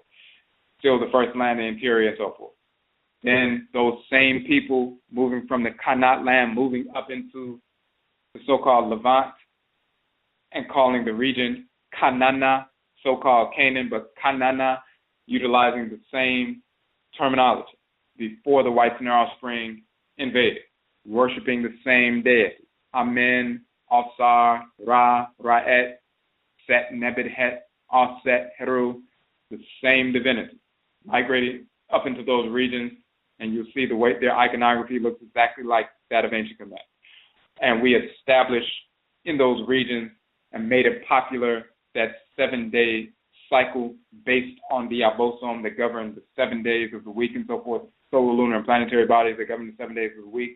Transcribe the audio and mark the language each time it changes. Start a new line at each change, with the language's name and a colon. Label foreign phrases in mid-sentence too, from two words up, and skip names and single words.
English: Still the first land, the interior, and so forth. Then those same people moving from the Kanat land, moving up into the so-called Levant, and calling the region Kanana, so-called Canaan, but Kanana, utilizing the same terminology before the whites and their offspring invaded, worshiping the same deity. Amen, Osar, Ra, Ra'et, Set, Nebet-Het, Aset, Heru, the same divinity. Migrated up into those regions, and you'll see the way their iconography looks exactly like that of ancient Kemet. And we established in those regions and made it popular that 7-day cycle based on the Abosom that govern the 7 days of the week and so forth, solar, lunar, and planetary bodies that govern the 7 days of the week.